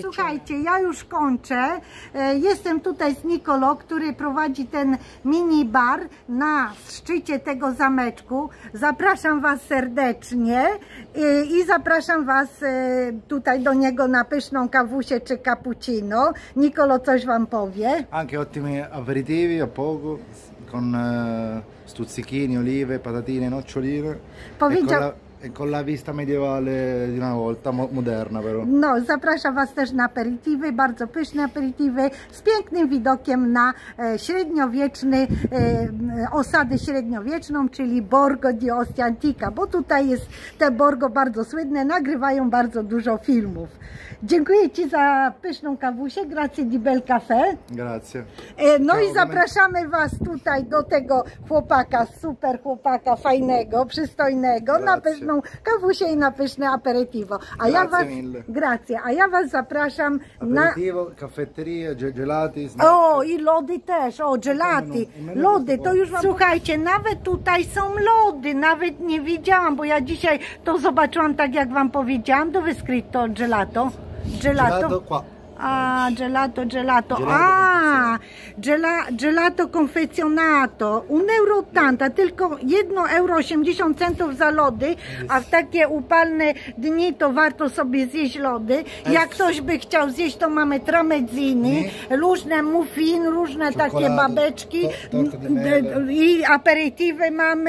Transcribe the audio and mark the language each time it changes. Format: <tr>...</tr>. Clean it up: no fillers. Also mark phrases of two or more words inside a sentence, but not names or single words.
<pl>Słuchajcie, ja już kończę. Jestem tutaj z Nicolo, który prowadzi ten mini bar na szczycie tego zameczku. Zapraszam Was serdecznie i zapraszam Was tutaj do niego na pyszną kawusię czy cappuccino. Nicolo coś Wam powie.</pl> <it>Anche ottimi aperitivi a poco, con stuzzichini, olive, patatine, noccioline.</it> <pl>Powiedział...</pl> <it>Con la vista medievale di una volta, moderna però.</it> <pl>No, zapraszam Was też na aperitiwy, bardzo pyszne aperitiwy z pięknym widokiem na średniowieczny, osadę średniowieczną, czyli Borgo di Ostia Antica, bo tutaj jest te Borgo bardzo słynne, nagrywają bardzo dużo filmów. Dziękuję Ci za pyszną kawusię,</pl> <it>grazie di bel caffè. Grazie. No ciao,</it> <pl>i zapraszamy Was tutaj do tego chłopaka, super chłopaka, fajnego, przystojnego, grazie, na pyszną kawusię i na pyszne aperitivo. A ja Was, grazie, a ja Was zapraszam aperitivo, na...</pl> <it>Caffetteria, gelati, snack.</it> <pl>O, i lody też, o, gelati, lody, to już Wam... Słuchajcie, nawet tutaj są lody, nawet nie wiedziałam, bo ja dzisiaj to zobaczyłam, tak jak Wam powiedziałam,</pl> <it>dove scritto gelato? Gelato qua. Ah, gelato. Ah, gelato confezionato.</it> <pl>1,80 euro, tylko 1,80 euro za lody, a w takie upalne dni to warto sobie zjeść lody. Jak ktoś by chciał zjeść, to mamy tramezzini, różne muffin, różne takie babeczki i aperitiwy mamy.</pl>